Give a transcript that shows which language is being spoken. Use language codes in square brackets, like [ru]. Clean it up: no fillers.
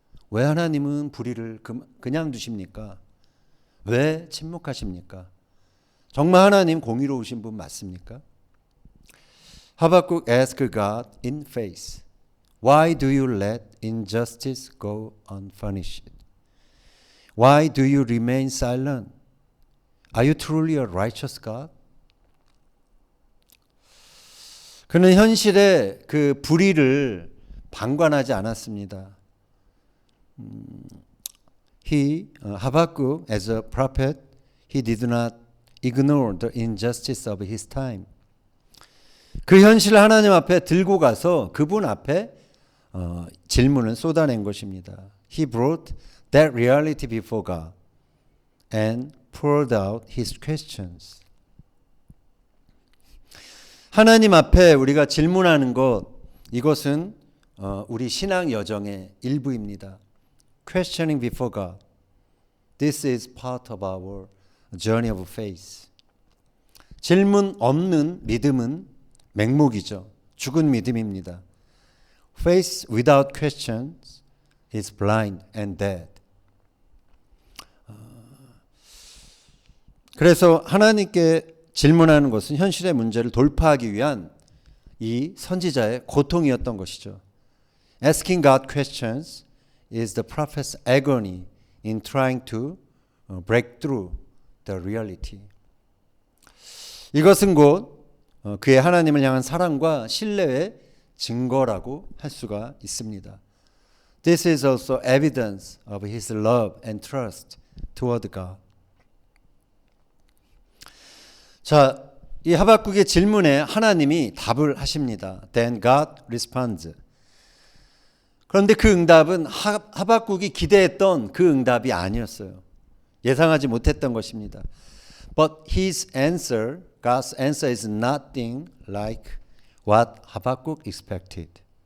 [ko] 왜 하나님은 불의를 그냥 두십니까? 왜 침묵하십니까? 정말 하나님 공의로우신 분 맞습니까? [en] 하박국 asked God in faith, Why do you let injustice go unpunished? Why do you remain silent? Are you truly a righteous God? [ko] 그는 현실의 그 불의를 방관하지 않았습니다. [en] Habakkuk, as a prophet, he did not ignore the injustice of his time. [ko] 그 현실을 하나님 앞에 들고 가서 그분 앞에 질문을 쏟아낸 것입니다. [en] He brought that reality before God and poured out his questions. [ko] 하나님 앞에 우리가 질문하는 것, 이것은 우리 신앙 여정의 일부입니다. [en] Questioning before God. This is part of our journey of faith. [ko] 질문 없는 믿음은 맹목이죠. 죽은 믿음입니다. [en] Faith without questions is blind and dead. [ko] 그래서 하나님께 질문하는 것은 현실의 문제를 돌파하기 위한 이 선지자의 고통이었던 것이죠. [en] Asking God questions is the prophet's agony in trying to break through the reality. [ko] 이것은 곧 그의 하나님을 향한 사랑과 신뢰의 증거라고 할 수가 있습니다. [en] This is also evidence of his love and trust toward God. [ko] 자, 이 하박국의 질문에 하나님이 답을 하십니다. [en] Then God responds. [ko] 그런데 그 응답은 하박국이 기대했던 그 응답이 아니었어요. 예상하지 못했던 것입니다. [en] But his answer, God's answer is nothing like what Habakkuk expected.